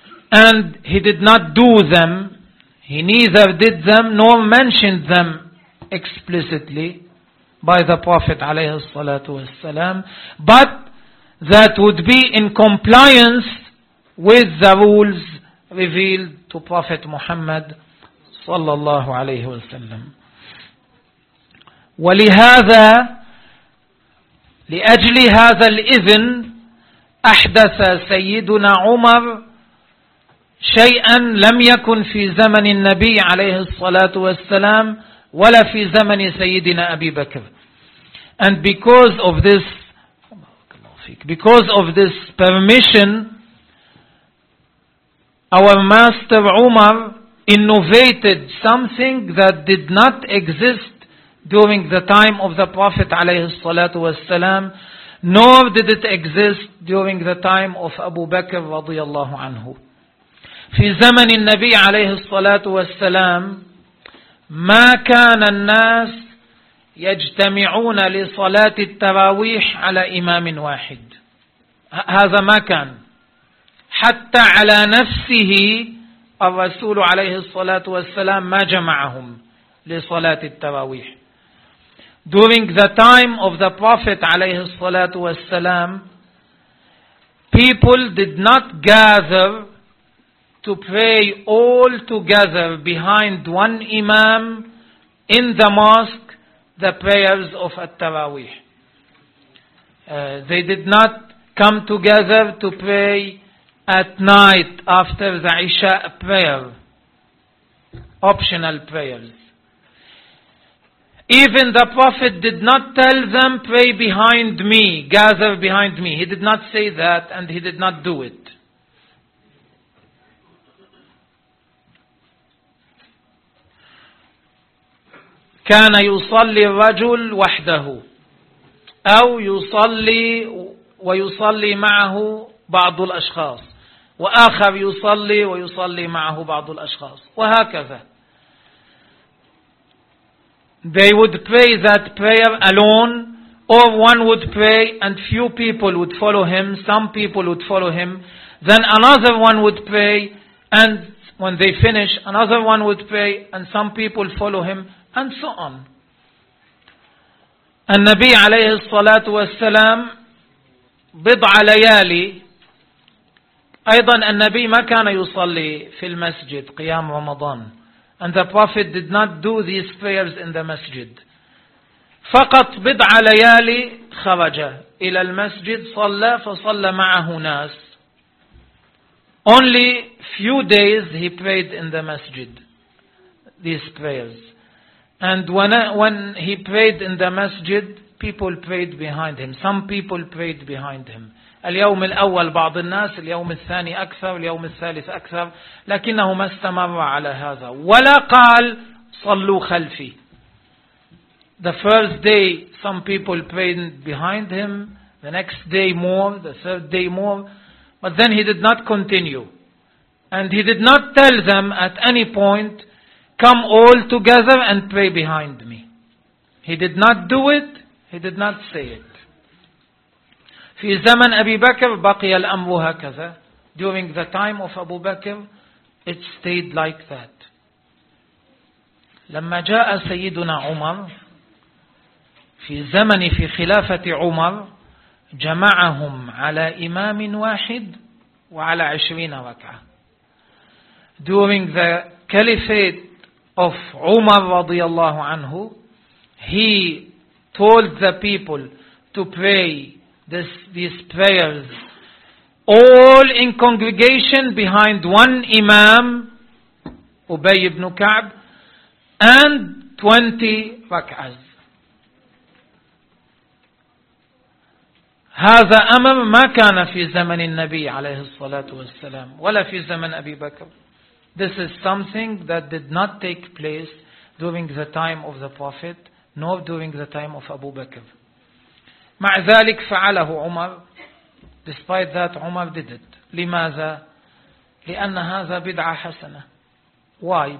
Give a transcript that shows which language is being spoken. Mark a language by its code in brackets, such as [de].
[en] And he did not do them, he neither did them nor mentioned them explicitly by the Prophet [ar] عليه الصلاة والسلام, [en] but that would be in compliance with the rules revealed to Prophet Muhammad [ar] صلى الله عليه وسلم. ولهذا لأجل هذا الإذن أحدث سيدنا عمر شيئا لم يكن في زمن النبي عليه الصلاة والسلام ولا في زمن سيدنا أبي بكر. [en] And because of this permission, our master Umar innovated something that did not exist during the time of the Prophet [ar] عليه الصلاة والسلام, [en] nor did it exist during the time of Abu Bakr [ar] رضي الله عنه. في زمن النبي عليه الصلاة والسلام ما كان الناس يجتمعون لصلاة التراويح على إمام واحد, هذا ما كان, حتى على نفسه الرسول عليه الصلاة والسلام ما جمعهم لصلاة التراويح. [en] During the time of the Prophet [ar] عليه الصلاة والسلام, [en] people did not gather to pray all together behind one imam in the mosque the prayers of at-Tarawih. They did not come together to pray at night after the Isha prayer, optional prayers. Even the Prophet did not tell them, pray behind me, gather behind me. He did not say that and he did not do it. [ar] كان يصلي الرجل وحده أو يصلي ويصلي معه بعض الأشخاص وآخر يصلي ويصلي معه بعض الأشخاص وهكذا. [en] They would pray that prayer alone, or one would pray and few people would follow him, some people would follow him, then another one would pray, and when they finish, another one would pray and some people follow him, and so on. [ar] النبي عليه الصلاة والسلام بضع ليالي أيضا النبي ما كان يصلي في المسجد قيام رمضان. [en] And the Prophet did not do these prayers in the masjid. [ar] فقط بضع ليالي خرج إلى المسجد صلى فصلى معه ناس. [en] Only few days he prayed in the masjid these prayers. And when he prayed in the masjid, people prayed behind him. Some people prayed behind him. [ar] اليوم الأول بعض الناس، اليوم الثاني أكثر، اليوم الثالث أكثر، لكنه ما استمر على هذا. ولا قال صلوا خلفي. [en] The first day some people prayed behind him. The next day more. The third day more. But then he did not continue. And he did not tell them at any point, come all together and pray behind me. He did not do it. He did not say it. [ar] في زمن أبي بكر بقي الأمر هكذا. [en] During the time of Abu Bakr, it stayed like that. [ar] لما جاء سيدنا عمر في زمن في خلافة عمر جمعهم على إمام واحد وعلى 20 ركعة. [en] During the caliphate of Umar [ar] رضي الله عنه, [en] he told the people to pray these prayers all in congregation behind one imam, Ubay ibn Ka'b, and 20 rak'ahs. [ar] هذا أمر ما كان في زمن النبي عليه الصلاة والسلام ولا في زمن أبي بكر. [en] This is something that did not take place during the time of the Prophet nor during the time of Abu Bakr. [ar] مع ذلك فعله عمر. [en] Despite that, Umar did it. [ar] لماذا؟ لأن هذا بدعة حسنة. [en] Why?